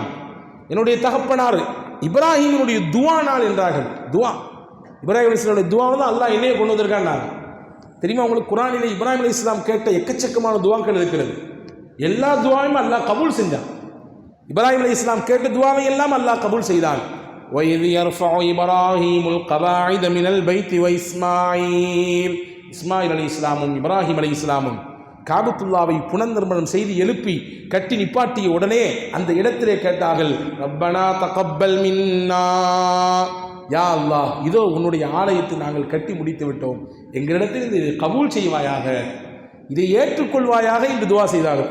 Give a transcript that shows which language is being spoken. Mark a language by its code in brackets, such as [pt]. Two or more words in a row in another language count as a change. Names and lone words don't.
[ta] என்னுடைய தகப்பனார் இப்ராஹிமுடைய துவா நான் என்றார்கள். துவா இப்ராஹிம் அலைஹிஸ்ஸலாமுடைய துவாவை தான் அல்லாஹ் என்னையே கொண்டு வந்திருக்கான். தெரியுமா உங்களுக்கு, குர்ஆனிலே இப்ராஹிம் அலைஹிஸ்ஸலாம் கேட்ட எக்கச்சக்கமான துவாக்கள் இருக்கிறது. எல்லா துவாவையும் அல்லாஹ் கபூல் செஞ்சான். இப்ராஹிம் அலைஹிஸ்ஸலாம் கேட்ட துவாவை எல்லாம் அல்லாஹ் கபூல் செய்தான். [ar] وَإِذْ يَرْفَعُ إِبْرَاهِيمُ الْقَوَاعِدَ مِنَ الْبَيْتِ وَإِسْمَاعِيلُ, [ta] இஸ்மாயில் அலைஹிஸ்ஸலாமும் இப்ராஹிம் அலைஹிஸ்ஸலாமும் காபத்துல்லாவை புனர்நிர்மாணம் செய்து எழுப்பி கட்டி நிப்பாட்டிய உடனே அந்த இடத்திலே கேட்டார்கள், [ar] ربنا تقبل منا, يا الله, [ta] இதோ உன்னுடைய ஆலயத்தை நாங்கள் கட்டி முடித்து விட்டோம், எங்களிடத்தில் இது கபூல் செய்வாயாக, இதை ஏற்றுக்கொள்வாயாக என்று துவா செய்தார்கள்.